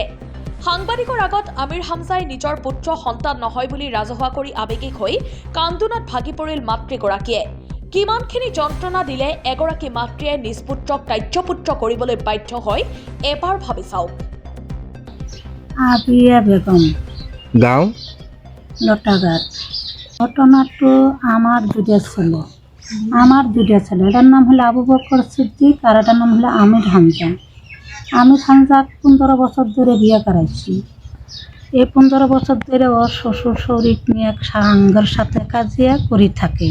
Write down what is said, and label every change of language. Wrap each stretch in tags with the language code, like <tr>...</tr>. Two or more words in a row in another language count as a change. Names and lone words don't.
<as>সাংবাদিকৰ আগত আমিৰ হামজাই নিজৰ পুত্ৰ সন্তান নহয় বুলি ৰাজহুৱা কৰি আৱেগিক হৈ কান্দোনত ভাগি পৰিল মাতৃগৰাকীয়ে। কিমানখিনি যন্ত্ৰণা দিলে এগৰাকী মাতৃয়ে নিজ পুত্ৰক তাজ্যপুত্ৰ কৰিবলৈ বাধ্য হয় এবাৰ ভাবি চাওক। আবিয়া বেগম, গাঁও লতাঘাট।</as> <bn>ঘটনাটো আমার দুটা ছেলে, এটার নাম হলো আবু বকর সিদ্দিক আর এটার নাম হলো আমির হামজা। আমির হামজা 15 বছর ধরে বিয়ে করাইছি। এই 15 বছর ধরে ওর শ্বশুর শরীর নিয়ে সাঙ্গের সাথে কাজিয়া করে থাকে।</bn>